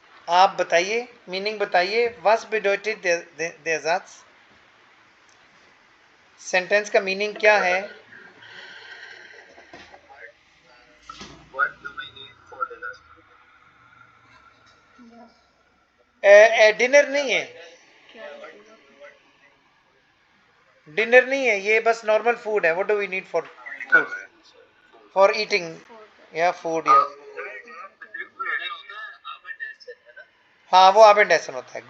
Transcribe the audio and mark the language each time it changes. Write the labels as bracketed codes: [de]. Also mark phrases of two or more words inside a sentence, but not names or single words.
[hi] आप बताइए, मीनिंग बताइए। [de] Was bedeutet der Satz? [hi] सेंटेंस का मीनिंग क्या है? [en] What do we need for dinner? [hi] डिनर नहीं है, डिनर नहीं है, ये बस नॉर्मल फूड है। [en] what do we need for food, for eating [hi] या फूड या हाँ वो आबेंड ऐसा होता है।